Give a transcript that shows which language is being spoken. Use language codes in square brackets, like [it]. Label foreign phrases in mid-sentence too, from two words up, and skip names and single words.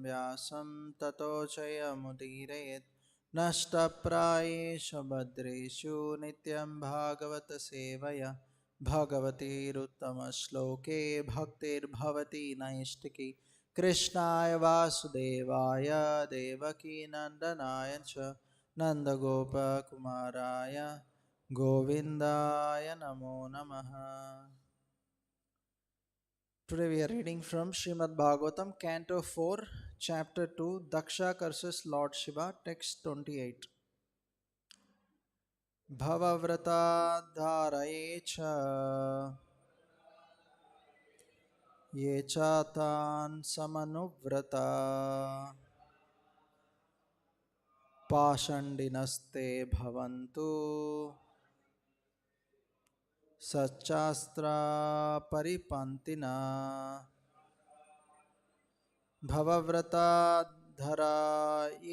[sa] व्यासं ततो जयमुदीरयेत् नष्टप्रायेषु भद्रेषु नित्यं भागवत सेवया भगवत्युत्तम श्लोके भक्तिर् भवति नैष्ठिकी कृष्णाय वासुदेवाय देवकी नन्दनाय च नन्दगोप कुमाराय गोविन्दाय नमो नमः. [en] Today we are reading from Srimad Bhagavatam, Canto 4, Chapter 2, Daksha curses Lord Shiva, Text 28. [sa] भव-व्रत-धरा ये च तान् समनुव्रताः पाषण्डिनस् ते भवन्तु सच्-छास्त्र-परिपन्थिनः भव-व्रत-धरा